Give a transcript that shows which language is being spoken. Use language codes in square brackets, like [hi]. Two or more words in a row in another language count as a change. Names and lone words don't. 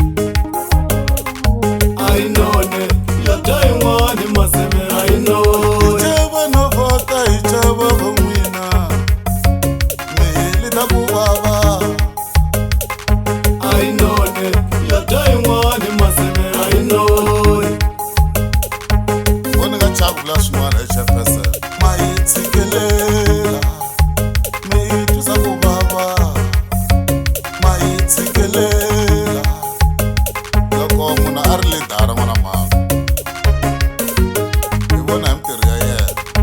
[en] I know it [ts] ya tayin'wani maseve [en] I know it [ts] chava no vota hi chava va n'wina mi heli ta ku vava [en] I know it [ts] ya tayin'wani maseve [en] I know it [ts] voni nga chavula swin'wana HFS ma yi tshikelela mi yi twisa ku vava ma yi tshikelela loko munhu a ri lidara n'wana mhaka hi vona hi mitirho ya yena